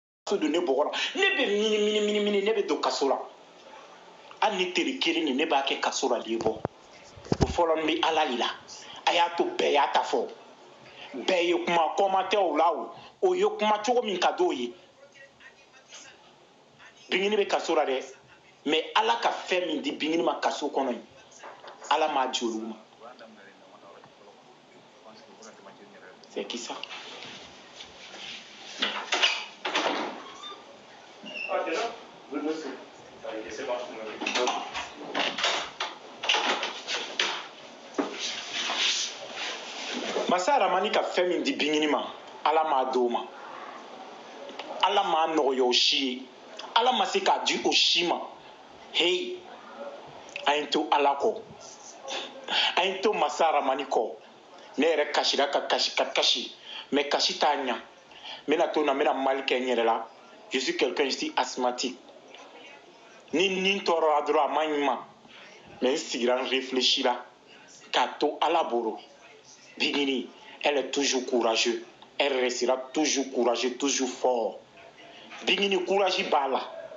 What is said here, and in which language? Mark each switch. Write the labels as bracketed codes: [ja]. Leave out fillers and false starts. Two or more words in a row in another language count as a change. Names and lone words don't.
[bm] de ne bɔgɔra ne bɛ mini ne bɛ don kaso la hali ni teri kelen ni ne b'a kɛ kaso la de bɔ o fɔlɔ n bɛ ala de la a y'a to bɛɛ y'a ta fɔ bɛɛ ye kuma kɔma tɛ o la o ye kuma cogo min ka d'o ye Bingini bɛ kaso la dɛ mais ala ka fɛn min di Bingini ma kaso kɔnɔ yen ala m'a di olu ma [fr] c'est qui ça? Ah, déjà? Oui, monsieur. C'est bon. [bm] Masa Ramani ka fɛn min di Bingini ma ala m'a d'o ma ala m'a nɔgɔya o si ye ala ma se k'a di o si ma hey a ye to ala kɔ a ye to Masa Ramani kɔ ne yɛrɛ kasira ka kasi mais kasi t'a ɲa n bɛna to na n bɛna mal kɛ n yɛrɛ la [fr] je suis quelqu'un je suis asthmatique [bm] ni n tɔɔrɔla dɔrɔn a man ɲi ma mais n sigira n réfléchira k'a to ala bolo Bingini [fr] elle est toujours courageuse elle restera toujours courageuse toujours fort [bm] Bingini courage b'a la